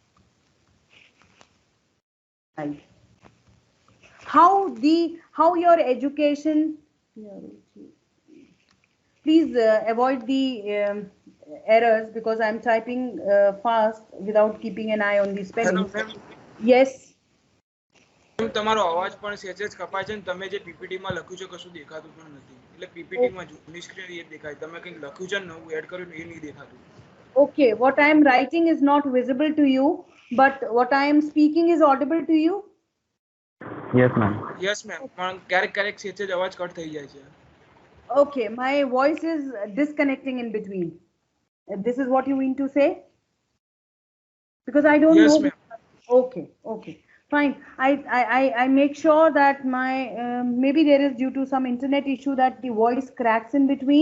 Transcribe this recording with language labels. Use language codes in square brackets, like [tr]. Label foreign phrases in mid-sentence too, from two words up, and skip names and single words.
[en] How your education, please avoid the errors because I'm typing fast without keeping an eye on the spelling. Yes. [gu] તમારો અવાજ પણ સહેજ જ કપાય છે અને તમે જે પીપીટી માં લખ્યું છે કશું દેખાતું પણ નથી એટલે પીપીટી માં જૂની સ્ક્રીન એ દેખાય તમે કંઈક લખ્યું છે નવું એડ કર્યું એ નહીં દેખાતું. [en] Okay, what I am writing is not visible to you, but what I am speaking is audible to you. Yes, ma'am. Yes, ma'am. [gu] પણ ક્યારેક ક્યારેક સહેજ જ અવાજ કટ થઈ જાય છે. [en] Okay, my voice is disconnecting in between. This is what you mean to say? Because I don't know. Okay, okay, fine. I make sure that my maybe there is due to some internet issue that the voice cracks in between.